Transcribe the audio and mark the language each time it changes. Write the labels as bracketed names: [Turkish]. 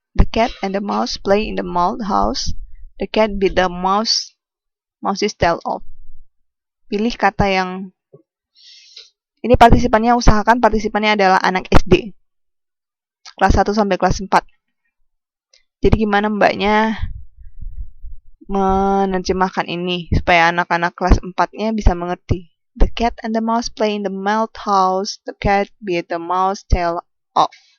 [English] The cat and the mouse play in the malt house. The cat bit the mouse's tail off. [Indonesian] Pilih kata yang ini partisipannya, usahakan partisipannya adalah anak SD. Kelas 1 sampai kelas 4. Jadi gimana mbaknya menerjemahkan ini supaya anak-anak kelas 4-nya bisa mengerti. [English] The cat and the mouse play in the malt house. The cat bit the mouse's tail off.